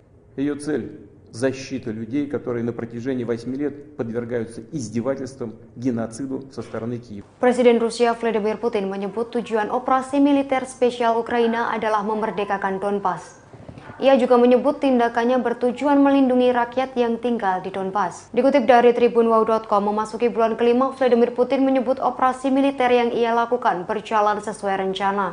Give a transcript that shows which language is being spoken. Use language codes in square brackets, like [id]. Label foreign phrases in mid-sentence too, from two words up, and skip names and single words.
[ru] Ее цель – защита людей, которые на протяжении 8 лет подвергаются издевательствам, геноциду со стороны Киева. [id] Presiden Rusia Vladimir Putin menyebut tujuan operasi militer spesial Ukraina adalah memerdekakan Donbas. Ia juga menyebut tindakannya bertujuan melindungi rakyat yang tinggal di Donbas. Dikutip dari tribunwow.com, memasuki bulan kelima, Vladimir Putin menyebut operasi militer yang ia lakukan berjalan sesuai rencana.